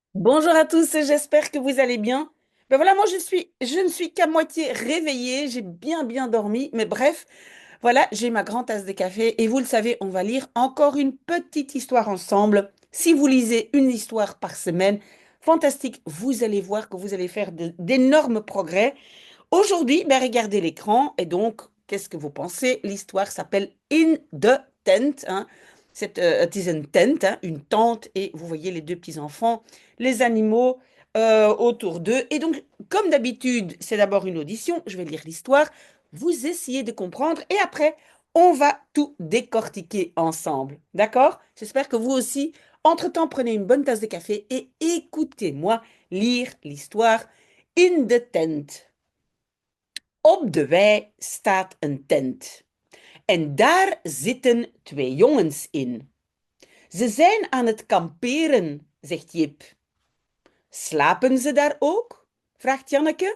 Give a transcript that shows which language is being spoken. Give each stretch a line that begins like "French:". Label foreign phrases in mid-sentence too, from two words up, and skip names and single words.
French: Bonjour à tous, j'espère que vous allez bien. Ben voilà, moi je ne suis qu'à moitié réveillée, j'ai bien dormi, mais bref, voilà, j'ai ma grande tasse de café et vous le savez, on va lire encore une petite histoire ensemble. Si vous lisez une histoire par semaine, fantastique, vous allez voir que vous allez faire d'énormes progrès. Aujourd'hui, ben regardez l'écran et donc, qu'est-ce que vous pensez? L'histoire s'appelle In the Tent, hein.
Dutch: Het is een tent,
French: hein, une tente, et vous voyez les deux petits-enfants, les animaux autour d'eux. Et donc, comme d'habitude, c'est d'abord une audition, je vais lire l'histoire, vous essayez de comprendre, et après, on va tout décortiquer ensemble. D'accord? J'espère que vous aussi, entre-temps, prenez une bonne tasse de café et écoutez-moi lire l'histoire In the Tent.
Dutch: Op de wei staat een tent. En daar zitten twee jongens in. Ze zijn aan het kamperen, zegt Jip. Slapen ze daar ook? Vraagt Janneke.